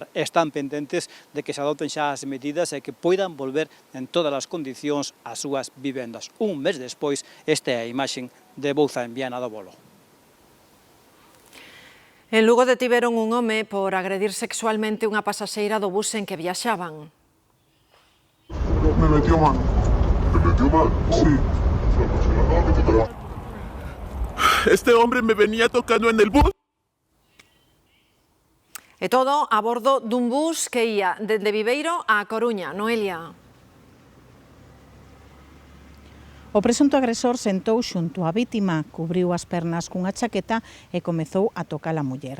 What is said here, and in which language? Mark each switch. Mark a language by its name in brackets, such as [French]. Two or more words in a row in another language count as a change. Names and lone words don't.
[Galician] Están pendentes de que se adopten xa as medidas e que poidan volver en todas as condicións ás súas vivendas. Un mes despois, esta é a imaxe de Bouza en Viana do Bolo. En Lugo detiveron un home por agredir sexualmente unha pasaxeira do bus en que viaxaban. [Spanish] Me metió mano. ¿Me metió mano? Sí. Este hombre me venía tocando en el bus. [Galician] E todo a bordo dun bus que ia dende Viveiro a Coruña. Noelia. O presunto agresor sentou xunto á vítima, cubriu as pernas cunha chaqueta e comezou a tocar a muller.